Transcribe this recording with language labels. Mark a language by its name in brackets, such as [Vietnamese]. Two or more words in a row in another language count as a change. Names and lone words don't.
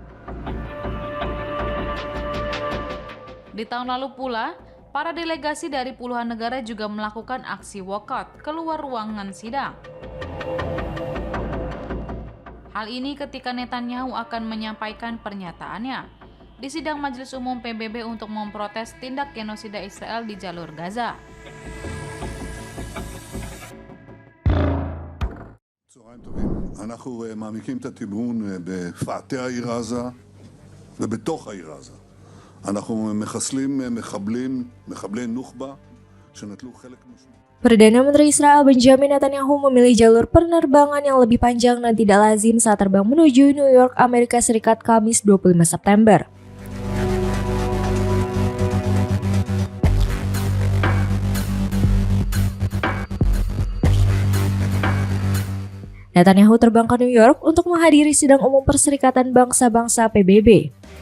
[Indonesian] Di tahun lalu pula, para delegasi dari puluhan negara juga melakukan aksi walkout keluar ruangan sidang. Hal ini ketika Netanyahu akan menyampaikan pernyataannya di sidang Majelis Umum PBB untuk memprotes tindak genosida Israel di jalur Gaza. [Hebrew] צהריים טובים. אנחנו מעמיקים את התמרון בפאתי העיר עזה ובתוך העיר עזה. אנחנו מחסלים מחבלי נוח'בה שנטלו חלק משמעותי. [Indonesian] Perdana Menteri Israel Benjamin Netanyahu memilih jalur penerbangan yang lebih panjang dan tidak lazim saat terbang menuju New York, Amerika Serikat, Kamis 25 September. Netanyahu terbang ke New York untuk menghadiri sidang umum Perserikatan Bangsa-Bangsa PBB.